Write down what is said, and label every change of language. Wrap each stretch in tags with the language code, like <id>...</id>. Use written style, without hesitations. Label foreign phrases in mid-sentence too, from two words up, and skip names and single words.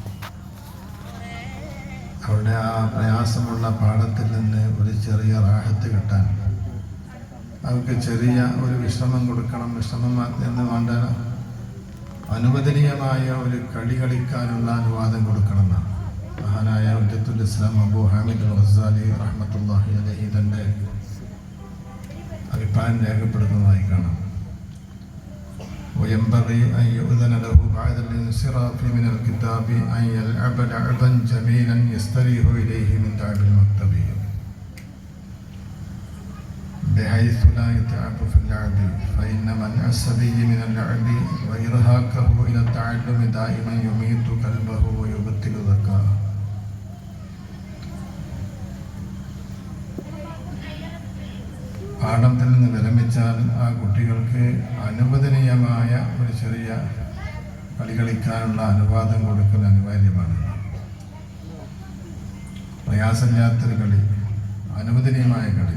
<ml>അവരുടെ ആ പ്രയാസമുള്ള പാഠത്തിൽ നിന്ന് ഒരു ചെറിയ റാഹത്ത് കിട്ടാൻ അവർക്ക് ചെറിയ ഒരു വിശ്രമം കൊടുക്കണം. വിശ്രമം എന്ന് വേണ്ട അനുവദനീയമായ ഒരു കളി കളിക്കാനുള്ള അനുവാദം കൊടുക്കണമെന്നാണ് മഹാനായ ഹുജ്ജത്തുൽ ഇസ്ലാം അബൂ ഹാമിദ് അൽ ഗസാലി</ml> <ar>رحمة الله عليه</ar> <ml>തൻ്റെ അഭിപ്രായം രേഖപ്പെടുത്തുന്നതായി കാണാം.</ml> <ar>وينبغي أن يؤذن له بعد الانصراف من الكتاب أن يلعب لعبا جميلا يستريح إليه من تعب المكتب بحيث لا يتعب في اللعب، فإن منع الصبي من اللعب وإرهاقه إلى التعلم دائما يميت قلبه ويبطل ذكاءه.</ar> <ml>പാഠത്തിൽ നിന്ന് വിരമിച്ചാൽ ആ കുട്ടികൾക്ക് അനുവദനീയമായ ഒരു ചെറിയ കളി കളിക്കാനുള്ള അനുവാദം കൊടുക്കൽ അനിവാര്യമാണ്. പ്രയാസമില്ലാത്തൊരു കളി, അനുവദനീയമായ കളി.</ml>